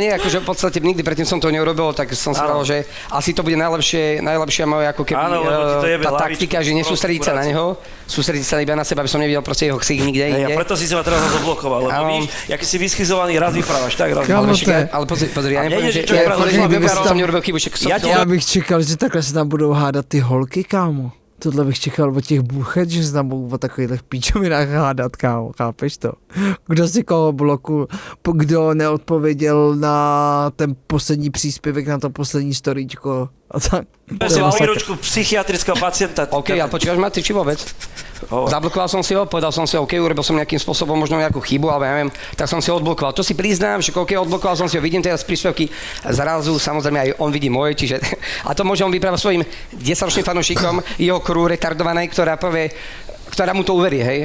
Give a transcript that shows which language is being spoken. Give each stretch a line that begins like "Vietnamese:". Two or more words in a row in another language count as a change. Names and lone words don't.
Slovak: Ale nie, akože v podstate nikdy predtým som to neurobil, tak som si povedal, že asi to bude najlepšia moja ako keby Áno, lebo ti to jebe tá hlavičku, taktika, že nesústrediť sa na neho, sústrediť sa iba na seba, aby som nevidel proste jeho ksík nikde Hej, a inde. preto si sa ma teraz zablokoval, lebo Áno. víš, jaký si vyschizovaný, raz vyprávaš, tak raz Kámo, vyprávaš. Ale pozri, ja A nepoviem, nejde, že čo je ja pravda, poviem, že že som neurobil chybu, však som Ja to- ti-
Czech: Já bych čekal, že takhle se tam budou hádat ty holky, kámo. Tohle bych čekal od těch buchet, že se tam budou o takových píčovinách hádat, kámo, chápeš to? Kdo si koho bloku, kdo neodpověděl na ten poslední příspěvek, na to poslední storíčko a tak.
Slovak: Ja som mal výručku psychiatrického pacienta. OK, ale počkáš ma, ty či vôbec? Hovor. Zablokoval som si ho, povedal som si, OK, urobil som nejakým spôsobom možno nejakú chybu, alebo ja neviem, tak som si ho odblokoval. To si priznám, že OK, odblokoval som si ho, vidím teraz príspevky zrazu, samozrejme aj on vidí moje, čiže a to môžem vyprávať svojim 10-ročným fanúšikom, jeho crew retardovanej, ktorá mu to uverí, hej?